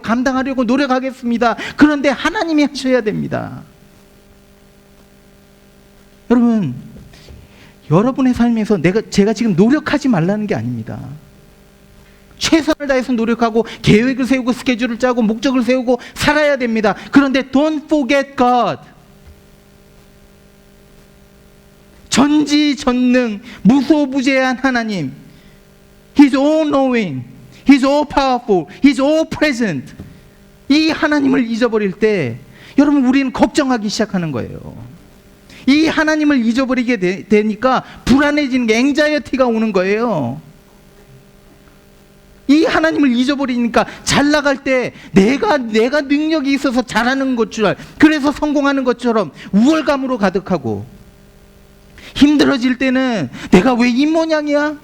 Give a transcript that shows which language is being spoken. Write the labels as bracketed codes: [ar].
[ko] 감당하려고 노력하겠습니다. 그런데 하나님이 하셔야 됩니다. 여러분, 여러분의 삶에서 제가 지금 노력하지 말라는 게 아닙니다. 최선을 다해서 노력하고 계획을 세우고 스케줄을 짜고 목적을 세우고 살아야 됩니다. 그런데 [en] don't forget God. [ko] 전지전능 무소부재한 하나님, [en] He's all knowing, He's all powerful, He's all present. [ko] 이 하나님을 잊어버릴 때 여러분, 우리는 걱정하기 시작하는 거예요. 이 하나님을 잊어버리게 되니까 불안해지는 게 앵자이어티가 오는 거예요. 이 하나님을 잊어버리니까 잘 나갈 때 내가 능력이 있어서 잘하는 것 줄, 그래서 성공하는 것처럼 우월감으로 가득하고, 힘들어질 때는 내가 왜 이 모양이야?